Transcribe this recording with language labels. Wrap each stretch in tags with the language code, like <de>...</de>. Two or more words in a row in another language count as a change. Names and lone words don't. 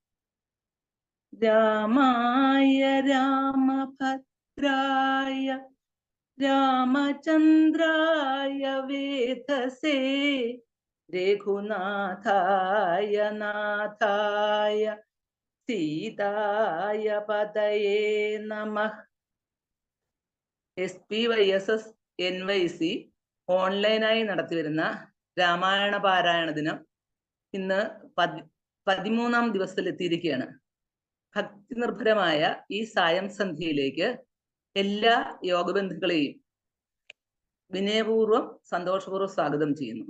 <sa>രാമായ രാമഭദ്രായ രാമചന്ദ്രായ വേധസേ രഘുനാഥായ നാഥായ സീതായ പതയേ നമഃ.</sa> <ml>SPYSS NYC ഓൺലൈനായി നടത്തിവരുന്ന രാമായണ പാരായണ ദിനം ഇന്ന് 13ാം ദിവസത്തിലെത്തിയിരിക്കുകയാണ്. ഭക്തി നിർഭരമായ ഈ സായം സന്ധ്യയിലേക്ക് എല്ലാ യോഗബന്ധുക്കളെയും വിനയപൂർവ്വം സന്തോഷപൂർവ്വം സ്വാഗതം ചെയ്യുന്നു.</ml>